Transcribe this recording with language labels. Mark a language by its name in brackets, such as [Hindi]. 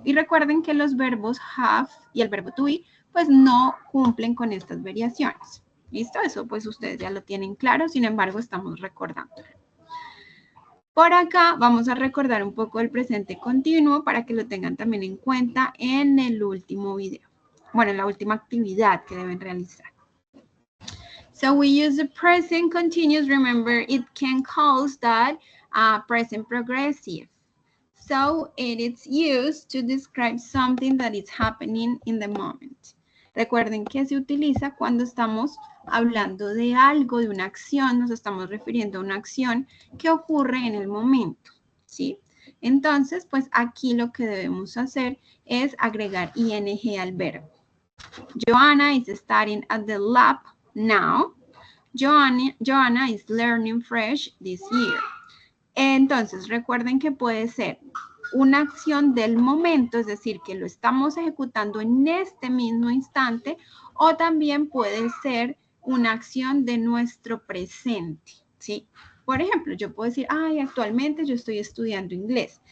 [Spanish] Y recuerden que los verbos have y el verbo to be, pues no cumplen con estas variaciones. ¿Listo? Eso pues ustedes ya lo tienen claro, sin embargo estamos recordando. Por acá vamos a recordar un poco el presente continuo para que lo tengan también en cuenta en el último video. Bueno, en la última actividad que deben realizar. [English] So we use the present continuous. Remember, it can cause that present progressive. So it is used to describe something that is happening in the moment. [Spanish] Recuerden que se utiliza cuando estamos hablando de algo, de una acción, nos estamos refiriendo a una acción que ocurre en el momento, ¿sí? Entonces, pues aquí lo que debemos hacer es agregar ing al verbo. [English] Joanna is studying at the lab now. Joanna is learning French this year. [Spanish] Entonces, recuerden que puede ser una acción del momento, es decir, que lo estamos ejecutando en este mismo instante, o también puede ser una acción de nuestro presente, ¿sí? Por ejemplo, yo puedo decir, ay, actualmente yo estoy estudiando inglés.